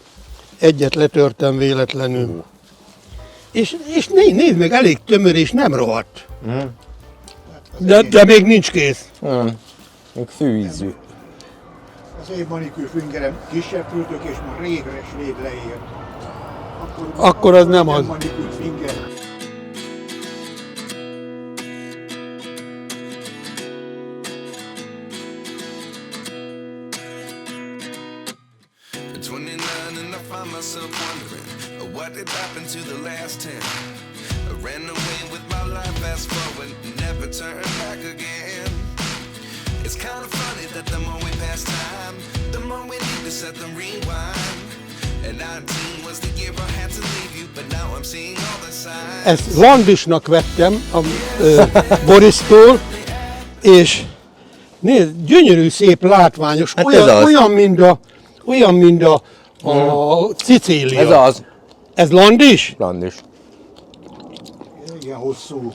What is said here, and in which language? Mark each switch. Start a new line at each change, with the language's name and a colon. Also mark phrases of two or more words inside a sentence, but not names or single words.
Hungarian: Egyet letörtem véletlenül. És nézd meg, elég tömör és nem rohadt. De még nincs kész. Még fűízű. Az én manikűr fingerem kisebb fürtök, és már rég leért. Akkor az nem az. Manikűr finger.
English: At 29 and I find myself wondering what did happen to the last 10. I ran away with my life, fast forward, never turn back again. It's kind of funny that the more we pass time, the more we need to set them rewind. And 19 was the year I had to leave you, but now I'm seeing all the signs.
Hungarian: Ezt landisnak vettem a Borisztól, és nézd, gyönyörű, szép, látványos, Hát ez az. olyan, mint a Cicília. Ez az. Ez landis? Landis. Igen, hosszú.